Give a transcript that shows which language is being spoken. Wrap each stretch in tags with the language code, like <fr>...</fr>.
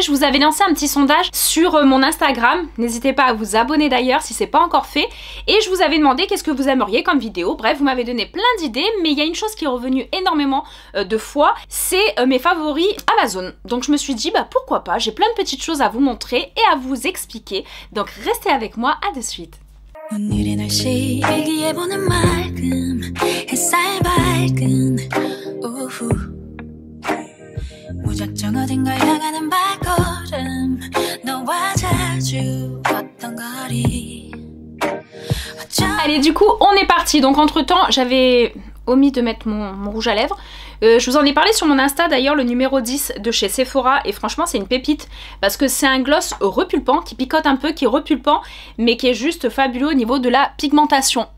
<fr>Je vous avais lancé un petit sondage sur mon Instagram, n'hésitez pas à vous abonner d'ailleurs si c'est pas encore fait, et je vous avais demandé qu'est-ce que vous aimeriez comme vidéo. Bref, vous m'avez donné plein d'idées, mais il y a une chose qui est revenue énormément de fois, c'est mes favoris Amazon. Donc je me suis dit, bah pourquoi pas, j'ai plein de petites choses à vous montrer et à vous expliquer, donc restez avec moi, à de suite.</fr> <ko>오늘의 날씨 일기예보는 맑음 햇살 밝은 오후 무작정 어딘가 향하는 발걸음 너와 자주 걷던 거리.</ko> <fr>Allez, du coup on est parti. Donc entre temps j'avais omis de mettre mon rouge à lèvres. Je vous en ai parlé sur mon Insta d'ailleurs, le numéro 10 de chez Sephora, et franchement c'est une pépite parce que c'est un gloss repulpant qui picote un peu, qui est repulpant mais qui est juste fabuleux au niveau de la pigmentation.</fr>